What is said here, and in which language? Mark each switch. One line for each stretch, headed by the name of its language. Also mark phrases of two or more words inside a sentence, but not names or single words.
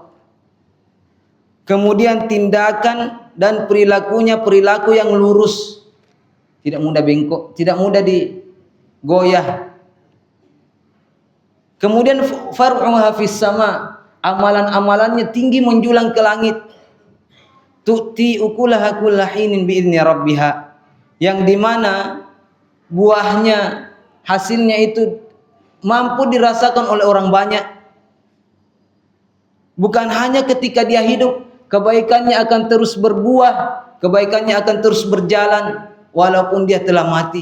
Indonesian: Kemudian tindakan dan perilakunya perilaku yang lurus, tidak mudah bengkok, tidak mudah digoyah. Kemudian
Arabic: فرعها في السماء,
Indonesian: amalan-amalannya tinggi menjulang ke langit.
Arabic: تؤتي أكلها كل حين بإذن ربها,
Indonesian: yang dimana buahnya, hasilnya itu mampu dirasakan oleh orang banyak. Bukan hanya ketika dia hidup, kebaikannya akan terus berbuah, kebaikannya akan terus berjalan walaupun dia telah mati.